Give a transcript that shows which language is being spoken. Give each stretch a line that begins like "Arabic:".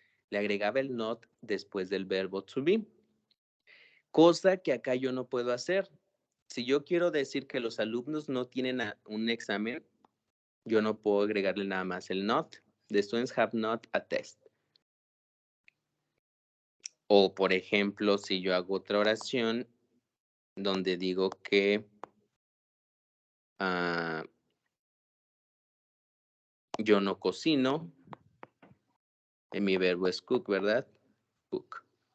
Spanish: Le agregaba el not después del verbo to be. Cosa que acá yo no puedo hacer. Si yo quiero decir que los alumnos no tienen un examen, yo no puedo agregarle nada más el not.
English: The students have not a test.
Spanish: O, por ejemplo, si yo hago otra oración donde digo que yo no cocino, mi verbo es cook, ¿verdad? Cook.